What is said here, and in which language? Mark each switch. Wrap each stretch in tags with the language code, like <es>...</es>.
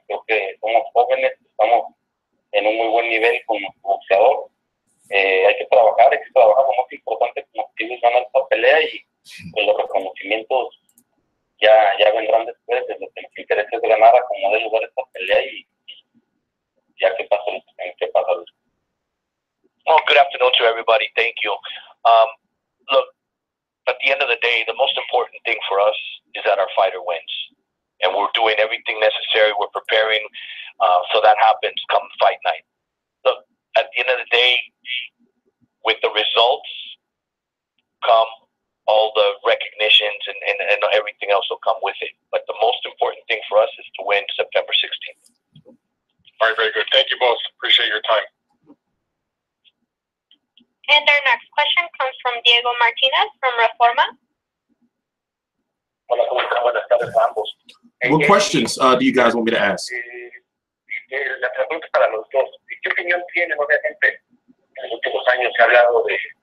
<es>Creo que somos jóvenes, estamos en un muy buen nivel con nuestro boxeador. Hay que trabajar. Lo más importante como objetivo es ganar esta pelea y pues, los reconocimientos ya vendrán después. De lo que nos interesa es ganar a como dé lugar esta pelea y ya que pasa lo que tiene que pasar.</es> <en>Well, good afternoon to everybody. Thank you. Look, at the end of the day, the most important thing for us is that our fighter wins. And we're doing everything necessary. We're preparing so that happens come fight night. Look, at the end of the day, with the results come all the recognitions and everything else will come with it. But the most important thing for us is to win September 16th. All right, very good. Thank you both. Appreciate your time. And our next question comes from Diego Martinez from Reforma.</en> <es>Hola, ¿cómo están? Buenas tardes a ambos.</es> <en>What questions do you guys want me to ask?</en> <es>La pregunta para los dos. ¿Qué opinión tienen, obviamente, en los últimos años se ha hablado de...</es>